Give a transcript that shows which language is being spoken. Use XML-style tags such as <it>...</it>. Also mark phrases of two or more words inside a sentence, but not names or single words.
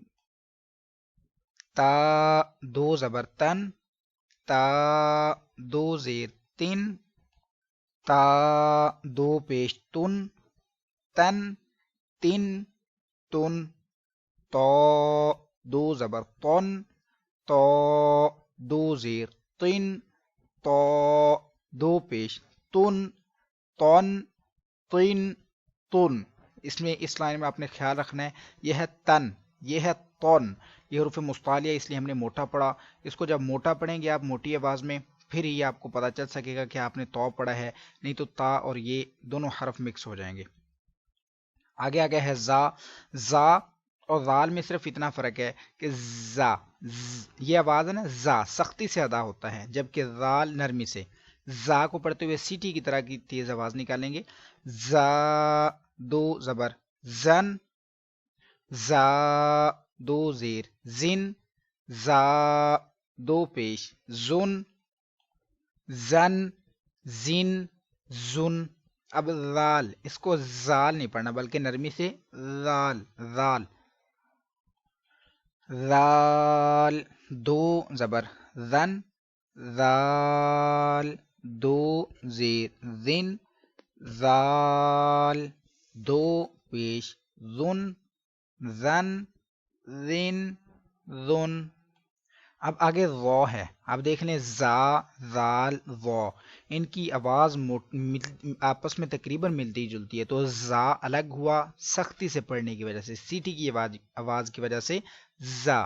<ur>تا دو زبر تن، تا دو زیر تن، تا دو پیش تن، تن تن تن۔ تو دو زبر تن، تو دو زیر تن، تو دو پیش تن، تن تن تن۔ اس میں اس لائن میں آپ نے خیال رکھنا ہے، یہ ہے تن، یہ ہے تن، یہ حروف مستعلیہ اس لیے ہم نے موٹا پڑھا۔ اس کو جب موٹا پڑھیں گے آپ موٹی آواز میں، پھر یہ آپ کو پتا چل سکے گا کہ آپ نے تو پڑھا ہے، نہیں تو تا اور یہ دونوں حرف مکس ہو جائیں گے۔ آگے آگے ہے زا۔ زا اور زال میں صرف اتنا فرق ہے کہ زا، یہ آواز ہے نا، زا سختی سے ادا ہوتا ہے، جبکہ زال نرمی سے۔ زا کو پڑھتے ہوئے سیٹی کی طرح کی تیز آواز نکالیں گے۔ زا دو زبر زن، زا دو زیر زن، زا دو پیش زن، زن زن زن۔ اب زال، اس کو زال نہیں پڑھنا بلکہ نرمی سے زال، زال زال دو زبر زن، زال دو زیر زن، زال دو پیش زن، زن زن زن۔ اب آگے ضو ہے، آپ دیکھ لیں زا زال ضو، ان کی آواز آپس میں تقریباً ملتی جلتی ہے، تو زا الگ ہوا سختی سے پڑھنے کی وجہ سے، سیٹی کی آواز کی وجہ سے زا۔</ur>